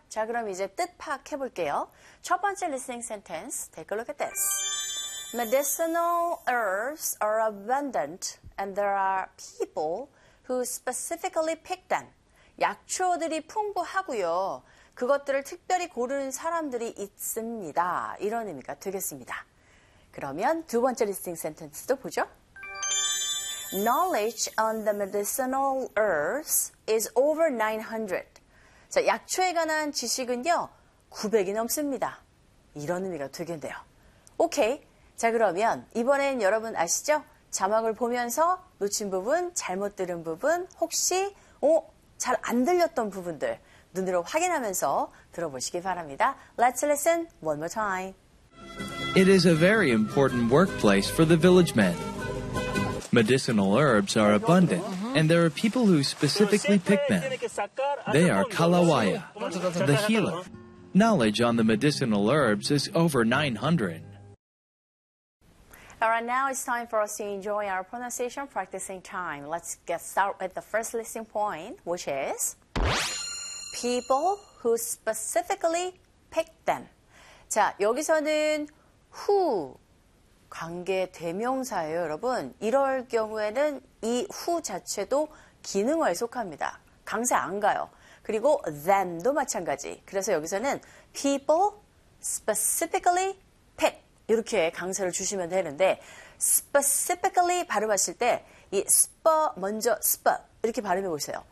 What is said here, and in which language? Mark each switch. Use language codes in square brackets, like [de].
[ko] 자, 그럼 이제 뜻 파악해볼게요. 첫 번째 [en] listening sentence, take a look at this. Medicinal herbs are abundant and there are people who specifically pick them. [ko] 약초들이 풍부하고요. 그것들을 특별히 고르는 사람들이 있습니다. 이런 의미가 되겠습니다. 그러면 두 번째 listening sentence도 보죠. [en] Knowledge on the medicinal herbs is over 900. [ko] 자, 약초에 관한 지식은요, 900이 넘습니다. 이런 의미가 되겠네요. 오케이. 자, 그러면 이번엔 여러분 아시죠? 자막을 보면서 놓친 부분, 잘못 들은 부분, 혹시, 잘 안 들렸던 부분들 눈으로 확인하면서 들어보시기 바랍니다. [en] Let's listen one more time. It is a very important workplace for the village men. Medicinal herbs are abundant. And there are people who specifically pick them. They are Kalawaya, the healer. Knowledge on the medicinal herbs is over 900. All right, now it's time for us to enjoy our pronunciation practicing time. Let's get started with the first listening point, which is people who specifically pick them. [ko] 자, 여기서는 who 관계 대명사예요, 여러분. 이럴 경우에는 이 who 자체도 기능어에 속합니다. 강세 안 가요. 그리고 them도 마찬가지. 그래서 여기서는 [en] people specifically pick [ko] 이렇게 강세를 주시면 되는데 specifically 발음하실 때 이 sp 먼저 sp 이렇게 발음해 보세요.